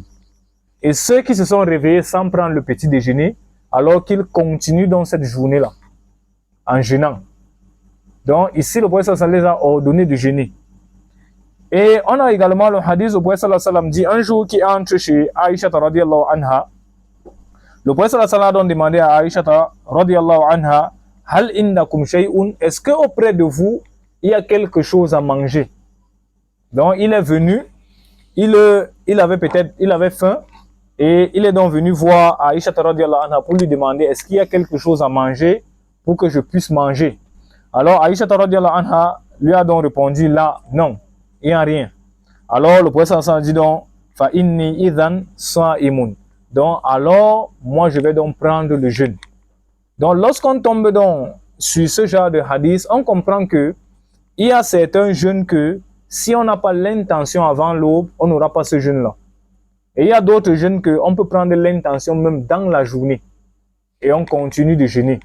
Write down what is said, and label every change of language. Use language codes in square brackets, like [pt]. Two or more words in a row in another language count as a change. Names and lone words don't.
[fr] Et ceux qui se sont réveillés sans prendre le petit déjeuner, alors qu'ils continuent dans cette journée-là, en jeûnant. Donc ici, le prophète [ar] صلى الله عليه وسلم [fr] les a ordonné de jeûner. Et on a également le hadith, le prophète [ar] صلى الله عليه وسلم [fr] dit, un jour qui entre chez Aïcha [ar] رضي الله عنها, [fr] le prophète [ar] صلى الله عليه وسلم [fr] a demandé à Aïcha [ar] رضي الله عنها, هل عندكم شيء, [fr] est-ce que auprès de vous, il y a quelque chose à manger? Donc il est venu, il avait faim, et il est donc venu voir Aïcha [ar] رضي الله عنها [fr] pour lui demander, est-ce qu'il y a quelque chose à manger pour que je puisse manger? Alors Aïcha [ar] رضي الله عنها [fr] lui a donc répondu, là, non, il n'y a rien. Alors le prophète [ar] صلى الله عليه وسلم [fr] dit donc, [ar] فإني إذن صائم. [fr] Donc alors, moi je vais donc prendre le jeûne. Donc lorsqu'on tombe donc sur ce genre de hadith, on comprend que il y a certains jeûnes que si on n'a pas l'intention avant l'aube, on n'aura pas ce jeûne-là. Et il y a d'autres jeûnes qu'on peut prendre l'intention même dans la journée et on continue de jeûner.